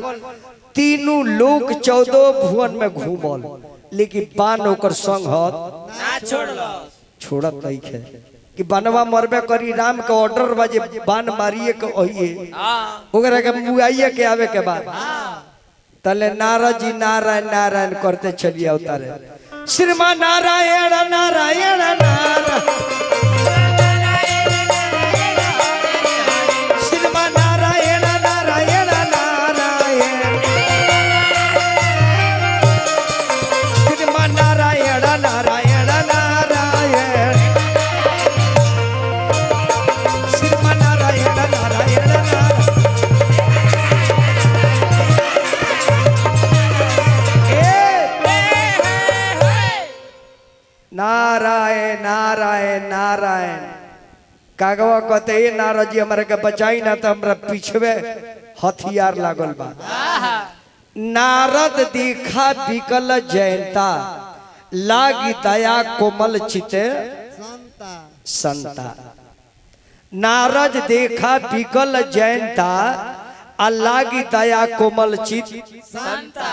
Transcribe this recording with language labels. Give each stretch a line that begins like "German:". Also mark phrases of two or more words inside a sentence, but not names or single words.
Bhojpuri: तीनों लोग 14 भुवन में घूमल लेकिन बाण ओकर संग ना छोड़त नहीं है कि बनवा मरबे करी। राम के ऑर्डर बाजे बाण मारिए के ओहिए ओकरा के मुआइए के आवे के बाद तले नारद जी नारायण नारायण करते चलिए अवतारे। श्रीमान नारायण नारायण नारायण श्रीमान नारायण नारायण नारायण श्रीमान नारायण नारायण नारायण श्रीमान नारायण नारायण नारायण नारायण नारायण। कागवा कहते ये नारद जी हमारे के बचाई ना तो हमरा पीछे हथियार लागल बा।
Awadhi: नारद देखा विकल जयंता लागी दया कोमल चिते संता। नारद देखा विकल जयंता लागी दया कोमल चित संता।